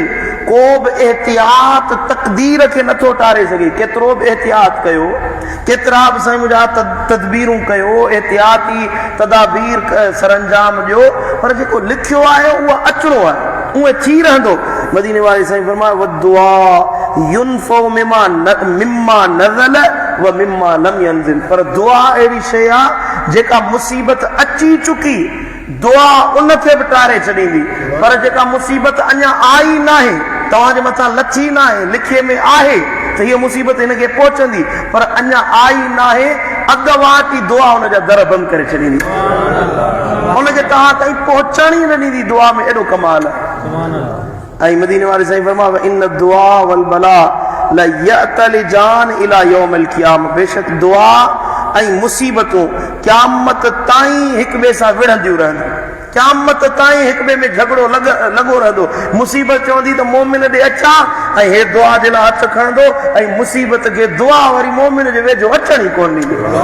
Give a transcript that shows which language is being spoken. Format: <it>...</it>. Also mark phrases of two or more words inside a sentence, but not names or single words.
<sd>को बि एहतियात तक़दीर खे नथो टारे सघे। केतिरो बि एहतियात कयो, केतिरा बि साईं मुंहिंजा तदबीरूं कयो, एहतियाती तदाबीर सरंजाम ॾियो, पर जेको लिखियो आहे उहो अचिणो आहे, उहो थी रहंदो। मदीने वारे साईं फरमाए,</sd> <ar>والدعاء ينفع مما نزل ومما لم ينزل.</ar> <sd>पर दुआ अहिड़ी शइ आहे जेका मुसीबत अची चुकी, दुआ उनखे बि टारे छॾींदी, पर जेका मुसीबत अञा आई न आहे, तव्हांजे मथां लथी न आहे, लिखे में आहे त हीअ मुसीबत हिनखे पहुचंदी, पर अञा आई न आहे, अॻुवाटी दुआ हुनजा दर बंदि करे छॾींदी, हुनखे तव्हां ताईं पहुचण ई न ॾींदी। दुआ में एॾो कमाल आहे। ऐं मदीने वारे साईं फरमायो,</sd> <ar>إن الدعاء والبلاء ليعتلجان إلى يوم القيامة.</ar> <sd>बेशक दुआ ऐं मुसीबतूं क़यामत ताईं हिक ॿिए सां विढ़ंदियूं रहंदियूं, क़यामत ताईं हिक ॿिए में झगड़ो लॻो रहंदो। मुसीबत चवंदी त मोमिन ॾे अचां, ऐं हे दुआ जे लाइ हथ खणंदो, ऐं मुसीबत खे दुआ वरी मोमिन जे वेझो अचण ई कोन ॾींदी।</sd>